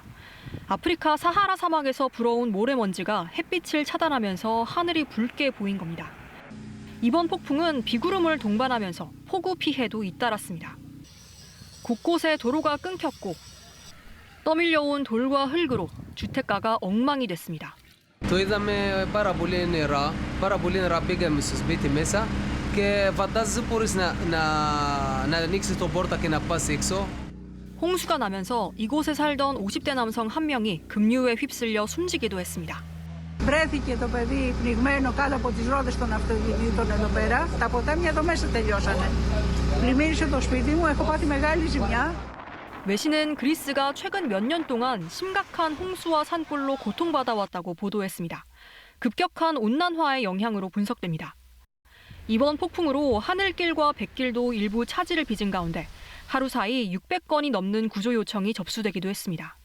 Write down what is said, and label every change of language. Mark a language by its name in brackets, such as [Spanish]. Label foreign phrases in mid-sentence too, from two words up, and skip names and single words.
[Korean] 아프리카 사하라 사막에서 불어온 모래먼지가 햇빛을 차단하면서 하늘이 붉게 보인 겁니다. 이번 폭풍은 비구름을 동반하면서 폭우 피해도 잇따랐습니다. 곳곳에 도로가 끊겼고 떠밀려온 돌과 흙으로 주택가가 엉망이 됐습니다. [Greek] Το είδαμε πάρα πολύ νερά πήγαμε στο σπίτι μέσα και φαντάζεσαι μπορείς να ανοίξεις την πόρτα και να πας έξω. [Korean] 홍수가 나면서 이곳에 살던 50대 남성 한 명이 급류에 휩쓸려 숨지기도 했습니다. [Greek] Βρέθηκε το παιδί πνιγμένο κάτω από τις ρόδες των αυτοκινήτων εδώ πέρα. Τα ποτάμια εδώ μέσα τελειώσανε. Πλημμύρισε το σπίτι μου, έχω πάθει μεγάλη ζημιά. [Korean] 외신은 그리스가 최근 몇 년 동안 심각한 홍수와 산불로 고통받아왔다고 보도했습니다. 급격한 온난화의 영향으로 분석됩니다. 이번 폭풍으로 하늘길과 뱃길도 일부 차질을 빚은 가운데 하루 사이 600건이 넘는 구조 요청이 접수되기도 했습니다.